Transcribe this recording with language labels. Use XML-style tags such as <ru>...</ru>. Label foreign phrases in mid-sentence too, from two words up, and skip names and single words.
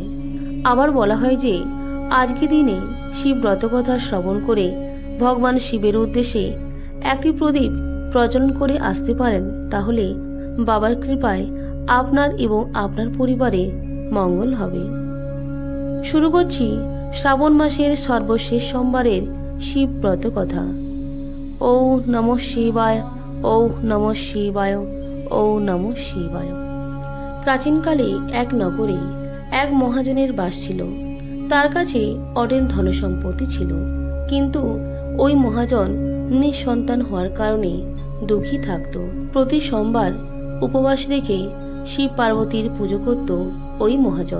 <bn>আবার বলা হয় যে আজকে দিনে শিব ব্রত কথা শ্রবণ করে ভগবান শিবের উদ্দেশ্যে একটি প্রদীপ প্রজ্বলন করে আসতে পারেন, তাহলে বাবার কৃপায় আপনার এবং আপনার পরিবারে মঙ্গল হবে। শুরু করছি শ্রাবণ মাসের সর্বশেষ সোমবারের শিব ব্রত কথা।</bn> <sa>ॐ नमः शिवाय। ॐ नमः शिवाय। ॐ नमः शिवाय।</sa> <bn>প্রাচীনকালে এক নগরে এক মহাজনের বাস ছিল। তার কাছে অঢেল ধনসম্পত্তি ছিল, কিন্তু ওই মহাজন নিঃসন্তান হওয়ার কারণে দুঃখী থাকত। প্রতি সোমবার উপবাস রেখে শিব পার্বতীর পুজো করত ওই মহাজন।</bn>